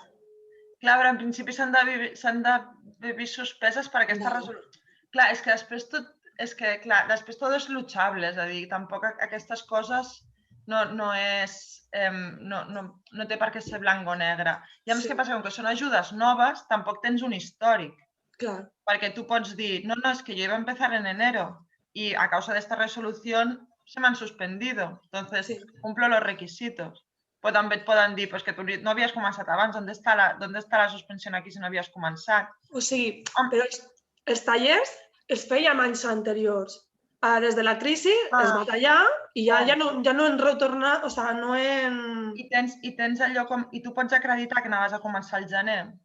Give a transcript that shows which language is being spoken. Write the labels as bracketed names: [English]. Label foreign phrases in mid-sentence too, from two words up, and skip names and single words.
[Catalan] Clar, però en principi s'han de vist suspeses per aquesta resolució. Clar, és que després tot és luchable, és a dir, tampoc aquestes coses no té per què ser blanc o negre. I a més, què passa? Com que són ajudes noves, tampoc tens un històric. [Spanish] Claro. Porque tú puedes decir, no, es que yo iba a empezar en enero y a causa de esta resolución se me han suspendido. Entonces, cumplo los requisitos. [Catalan] Però també et poden dir que tu no havies començat abans. [Spanish] ¿Dónde está la suspensió aquí [Catalan] si no havies començat? O sigui, però els tallers els fèiem anys anteriors. Des de la crisi es va tallar i ja no hem retornat, o sigui, no hem... I tens allò com... I tu pots acreditar que anaves a començar al gener?